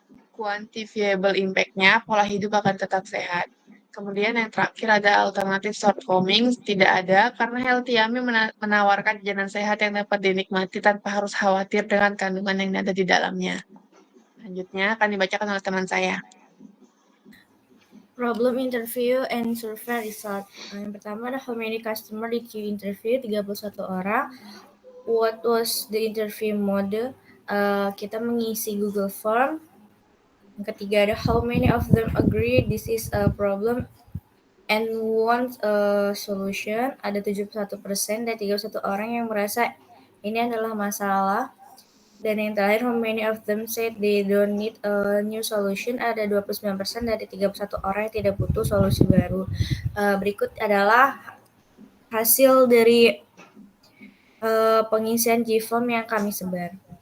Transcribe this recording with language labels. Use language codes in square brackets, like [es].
[id] Quantifiable impact-nya, pola hidup akan tetap sehat. Kemudian yang terakhir ada alternatif shortcoming, tidak ada karena Healthy Yummy menawarkan jajanan sehat yang dapat dinikmati tanpa harus khawatir dengan kandungan yang ada di dalamnya. Selanjutnya akan dibacakan oleh teman saya. [en] Problem interview and survey result. [id] Yang pertama ada [en] how many customer did you interview? [id] 31 orang. [en] What was the interview mode? [id] Kita mengisi Google Form. Yang ketiga ada [en] how many of them agree this is a problem and want a solution. [id] Ada 71% dari 31 orang yang merasa ini adalah masalah. Dan yang terakhir, [en] how many of them said they don't need a new solution? [id] Ada 29% dari 31 orang yang tidak butuh solusi baru. Berikut adalah hasil dari pengisian G-form yang kami sebar.